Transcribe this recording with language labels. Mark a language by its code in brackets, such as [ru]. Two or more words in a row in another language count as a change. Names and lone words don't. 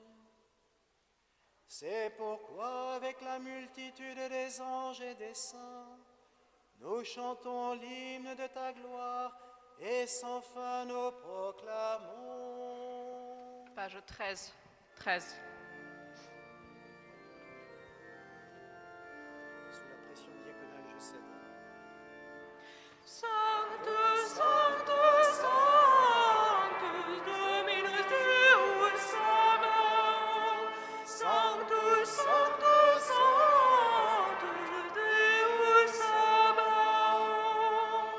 [fr] C'est pourquoi, avec la multitude des anges et des saints, nous chantons l'hymne de ta gloire et sans fin nous proclamons. Page 13. 13. Sous la pression diaconale, je cède. [la] Sanctus, Sanctus, Sanctus, Dominus Deus Sabaoth. Sanctus, Sanctus, Sanctus, Deus Sabaoth.